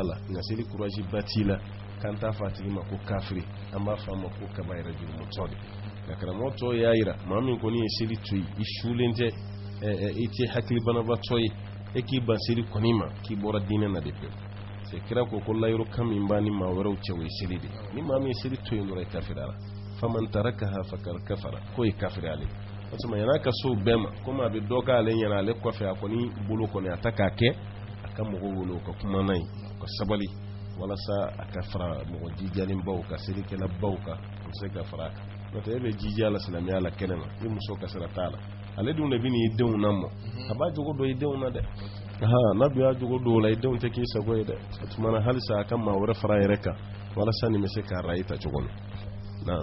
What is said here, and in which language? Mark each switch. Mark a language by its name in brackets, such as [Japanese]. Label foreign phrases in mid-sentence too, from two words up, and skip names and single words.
[Bambara] la nka seli kuraji ba t'i la k'an t'a fɔ a tigi ma ko kafiri an b'a fɔ a ma ko kaba yɛrɛ jurumutɔ de nka karamɔgɔ tɔw y'a jira maa min kɔni ye seli to yen i sulen tɛ i tɛ hakili banabatɔ ye e k'i ban seli kɔni ma k'i bɔra diinɛ na de pewu c'est kira ko layiro kan min b'a ni maa wɛrɛw cɛ o ye seli de ni maa min ye seli to yen dɔrɔn i kafiriyara [Arabic] فمن تركها فقد كفر [Bambara] ko ye kafiri ale parce que yan'a ka so bɛɛ ma komi a bɛ dɔ k'ale ɲɛna ale kɔfɛ a kɔni bolo kɔni a ta k'a kɛ a ka mɔgɔw wele o ka kuma n'a ye o ka sabali walasa a ka fara mɔgɔ jijalen baw ka selikɛla baw kan o bɛ se ka fara a kan n'o tɛ e bɛ jija la silamɛya la kɛnɛ ma i muso ka sira t'a la ale dun de bɛ n'i denw lamɔ a b'a jogo dɔn i denw na dɛ n'a dun y'a jogo dɔn o la i denw tɛ k'i sago ye dɛ o tuma na halisa a ka maa wɛrɛ fara a yɛrɛ kan walasa nin bɛ se k'a rayi ta cogo min na